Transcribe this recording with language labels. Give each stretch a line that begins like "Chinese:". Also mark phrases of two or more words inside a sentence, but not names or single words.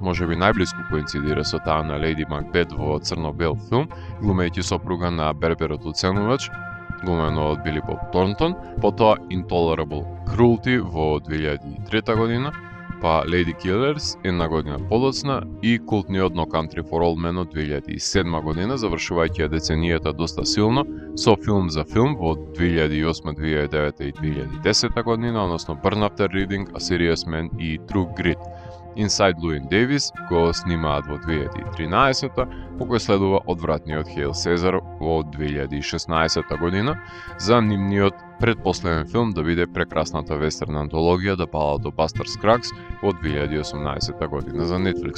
Macedonian: можеби најблиску коинцидира со таа на Леди Макбет во црно-бел филм, глумејќи сопруга на берберот уценувач, глумено од Били Боб Торнтон, потоа Intolerable Cruelty во 2003 година, па Lady Killers една година подоцна и култниот No Country for Old Men од 2007 година, завршувајќи ја деценијата доста силно со филм за филм во 2008, 2009 и 2010 година, односно Burn After Reading, A Serious Man и True Grit. Inside Llewyn Davis го снимаат во 2013, по кој следува одвратниот Хейл Сезар во 2016 година, за нивниот предпоследен филм да биде прекрасната вестерна антологија The Ballad of Buster Scruggs во 2018 година за Netflix.